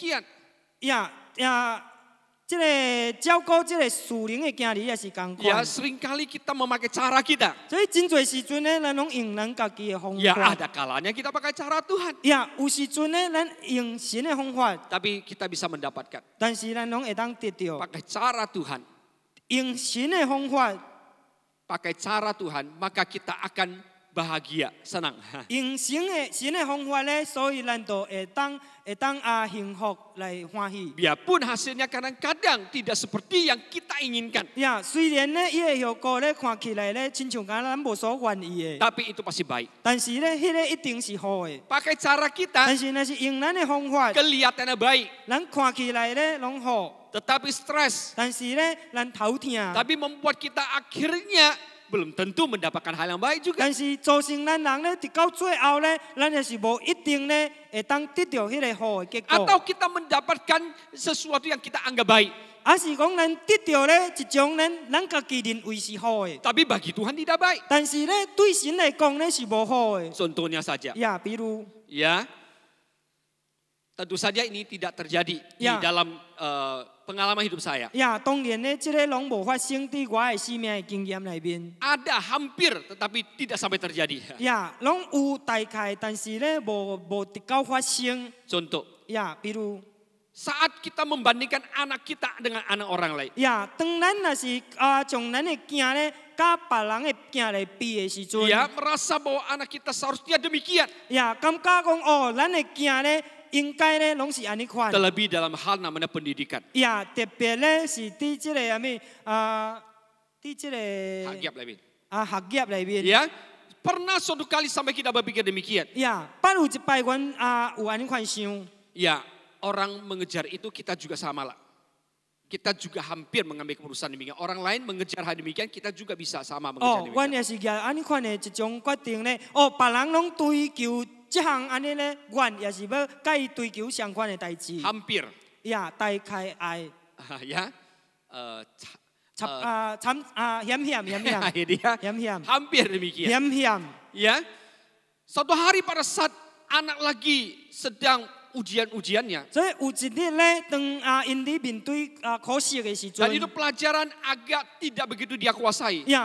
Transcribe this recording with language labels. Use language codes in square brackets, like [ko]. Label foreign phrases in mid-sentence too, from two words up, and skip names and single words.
[nan] 呀，这个照顾这个属灵的囝儿也是共 Ya 款。 [id] seringkali kita memakai cara kita. [nan] 所以真侪时阵咧，咱拢用咱家己的方 Ya 法。 [id] ada kalanya kita pakai cara Tuhan. [nan] 呀，有时阵咧，咱用神的方法， [id] Tapi kita bisa mendapatkan [nan] 但是咱拢会当得到 [id] pakai cara Tuhan. [nan] 用神的方法。 [id] Pakai cara Tuhan, maka kita akan bahagia, senang. [nan] 用神的方法咧，所以咱就会当幸福来欢喜。 [id] Biarpun hasilnya kadang-kadang tidak seperti yang kita inginkan. [nan] 呀，虽然咧伊个效果咧看起来咧，亲像敢咱无所愿意的， [id] Tapi itu pasti baik. [nan] 但是咧，迄个一定是好的。 [id] Pakai cara kita, [nan] 但是若是用咱的方法， [id] kelihatannya baik. [nan] 咱看起来咧拢好， [id] Tetapi stres. [nan] 但是咧咱头痛， [id] Tapi membuat kita akhirnya belum tentu mendapatkan hal yang baik juga. [nan] 但是造成咱人咧，直到最后咧，咱也是无一定咧会当得到迄个好的结果。 [id] Atau kita mendapatkan sesuatu yang kita anggap baik. [nan] 还是讲咱得到咧一种咱家己认为是好的， [id] Tapi bagi Tuhan tidak baik. [nan] 但是咧对神来讲咧是无好的。 [id] Contohnya saja. [nan] 呀，比如。 [id] Ya, tentu saja ini tidak terjadi di Ya. dalam pengalaman hidup saya. [nan] 呀，当然咧，这个拢无发生伫我的生命的经验里面。 [id] Ada hampir tetapi tidak sampai terjadi. [nan] 呀，拢有大概，但是咧无直到发生。 [id] Contoh, [nan] 呀，比如 [id] saat kita membandingkan anak kita dengan anak orang lain. [nan] 呀，当咱若是将咱的囝咧，甲别人的囝来比的时阵， [id] Ya, merasa bahwa anak kita seharusnya demikian. [nan] 呀，感觉讲哦，咱的囝咧应该咧拢是安尼款。 [id] Terlebih dalam hal namanya pendidikan. [nan] 呀，特别咧是伫即个啥物伫即个 [id] Hakiat lebih. [nan] 学业里面。 [id] Ya, pernah suatu kali sampai kita berpikir demikian. [nan] 呀，捌有一摆阮有安尼款想。 [id] Ya, orang mengejar itu kita juga sama lah. Kita juga hampir mengambil keputusan demikian. Orang lain mengejar hal demikian, kita juga bisa sama mengejar [nan] 哦，阮 [id] demikian. [nan] 也是举安尼款的一种决定咧。哦，别人拢追求这项安尼咧，阮也是要甲伊追求相关的代志。 [id] Hampir. [nan] 呀，大概爱。 [id] Ya, Hampir demikian. Ya, suatu hari pada saat anak lagi sedang ujian-ujiannya. Dan itu pelajaran agak tidak begitu dia kuasai.